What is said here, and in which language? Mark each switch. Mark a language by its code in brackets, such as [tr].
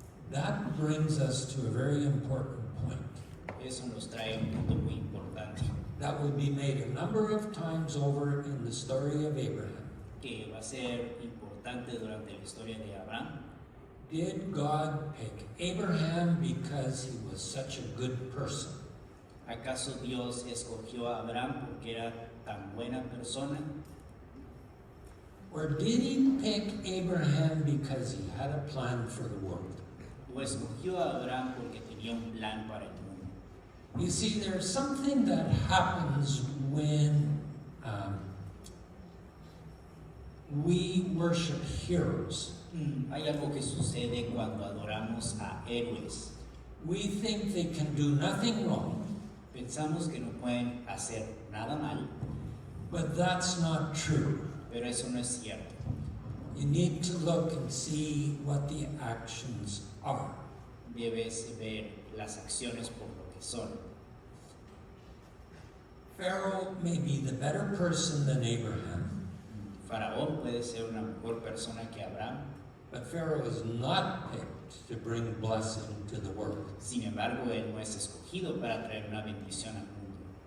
[en] That brings us to a very important point [es] Eso nos trae un punto muy importante, [en] that will be made a number of times over in the story of Abraham. [es] que va a ser importante durante la historia de Abraham. [en] Did God pick Abraham because he was such a good person? [es] ¿Acaso Dios escogió a Abraham porque era tan buena persona? [en] Or did he pick Abraham because he had a plan for the world? [es] ¿O escogió a Abraham porque tenía un plan para el mundo? [en] You see, there's something that happens when we worship heroes. [es] Hay algo que sucede cuando adoramos a héroes. [en] We think they can do nothing wrong, [es] Pensamos que no pueden hacer nada mal, [en] but that's not true. [es] pero eso no es cierto. [en] You need to look and see what the actions are. [es] Debes ver las acciones por lo que son. [en] Pharaoh may be the better person than Abraham, [es] Faraón puede ser una mejor persona que Abraham, [en] but Pharaoh is not picked to bring blessing to the world. [es] sin embargo, él no es escogido para traer una bendición al mundo.